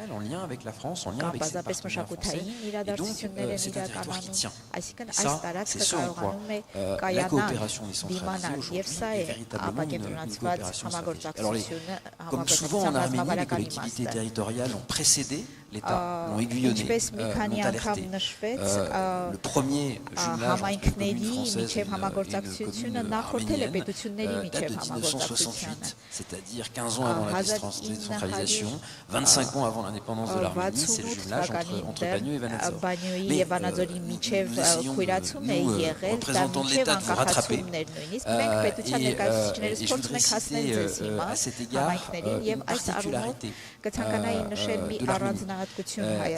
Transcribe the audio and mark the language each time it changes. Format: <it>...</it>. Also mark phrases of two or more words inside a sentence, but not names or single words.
<hy>կամ բազապես մշակութային իրադարձություններ են իրականանում։ Այսինքն այս տարածքը կարողանում է կայանալ, դիմանալ, եւ սա է ապակենտրոնացված համագործակցությունը, համագործակցության ռազմավարական իմաստը։ Ինչպես մի քանի անգամ նշվեց, համայնքների միջև համագործակցությունը նախորդել է պետությունների միջև համագործակցությանը։</hy> <fr>C'est-à-dire 15 ans avant la décentralisation, 25 ans avant l'indépendance de l'Arménie, c'est le jumelage entre Bagneux et Vanadzor. Mais nous essayons, représentants de l'État, de vous rattraper. Et je voudrais citer à cet égard une particularité de l'Arménie.</fr>